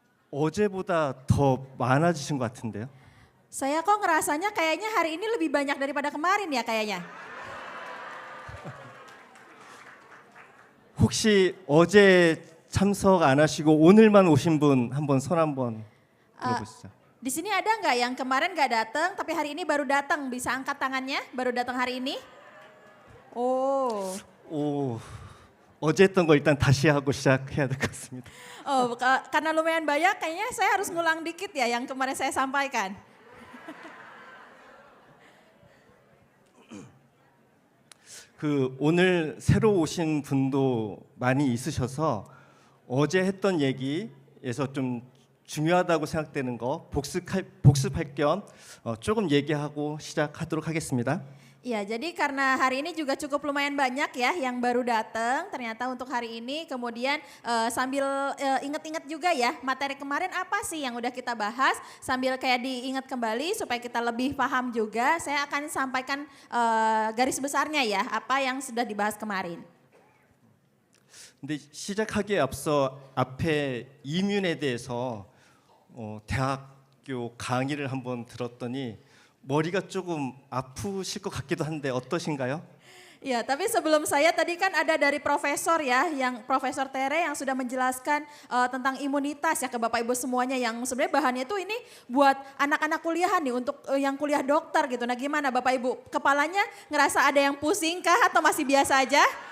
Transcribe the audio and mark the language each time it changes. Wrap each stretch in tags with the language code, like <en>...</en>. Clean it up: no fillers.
<ko>어제보다 더 많아지신 것 같은데요?</ko> <id>Saya kok ngerasanya kayaknya hari ini lebih banyak daripada kemarin ya kayaknya.</id> <ko>혹시 어제 참석 안 하시고 오늘만 오신 분 한번 손 한번 들어보시죠.</ko> <id>Di sini ada nggak yang kemarin nggak datang tapi hari ini baru datang? Bisa angkat tangannya? Baru datang hari ini? Oh,</id> <ko>오, 어제 했던 거 일단 다시 하고 시작해야 될 것 같습니다.</ko> <id>oh karena lumayan banyak kayaknya saya harus ngulang dikit ya yang kemarin saya sampaikan.</id> <ko>오늘 새로 오신 분도 많이 있으셔서 어제 했던 얘기에서 좀 중요하다고 생각되는 거 복습할 겸 조금 얘기하고 시작하도록 하겠습니다.</ko> <id>Iya, jadi karena hari ini juga cukup lumayan banyak ya yang baru datang ternyata untuk hari ini. Kemudian sambil ingat-ingat juga ya materi kemarin apa sih yang udah kita bahas. Sambil kayak diingat kembali supaya kita lebih paham juga. Saya akan sampaikan garis besarnya ya apa yang sudah dibahas kemarin.</id> <ko>근데 시작하기에 앞서 앞에 이뮨에 대해서 대학교 강의를 한번 들었더니 머리가 조금 아프실 것 같기도 한데 어떠신가요?</ko> <id>Ya, tapi sebelum saya tadi kan ada dari profesor ya, yang Profesor Tere yang sudah menjelaskan tentang imunitas ya ke Bapak Ibu semuanya yang sebenarnya bahannya itu ini buat anak-anak kuliahan nih untuk yang kuliah dokter gitu. Nah gimana Bapak Ibu, kepalanya ngerasa ada yang pusing kah atau masih biasa aja?</id>